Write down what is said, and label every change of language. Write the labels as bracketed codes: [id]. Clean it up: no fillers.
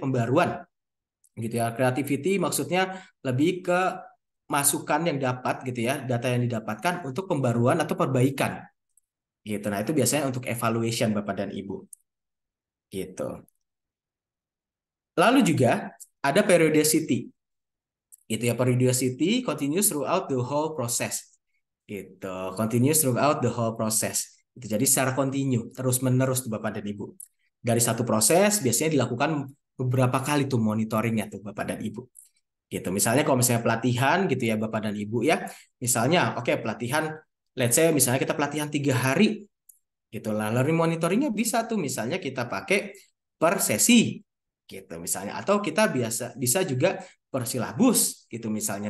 [id] Pembaruan gitu ya. Creativity maksudnya lebih ke masukan yang dapat gitu ya, data yang didapatkan untuk pembaruan atau perbaikan gitu. Nah, itu biasanya untuk evaluation Bapak dan Ibu gitu. Lalu juga ada periodicity. [en] Gitu ya, periodicity continues throughout the whole process. Gitu. Continues throughout the whole process. [id] Itu jadi secara kontinu, terus-menerus tuh Bapak dan Ibu. Dari satu proses biasanya dilakukan beberapa kali tuh monitoringnya tuh Bapak dan Ibu. Gitu. Misalnya kalau misalnya pelatihan gitu ya Bapak dan Ibu ya. Misalnya oke pelatihan [en] let's say [id] misalnya kita pelatihan 3 hari gitu lah. Learning monitoringnya bisa tuh misalnya kita pakai per sesi gitu misalnya atau kita bisa juga per silabus gitu misalnya.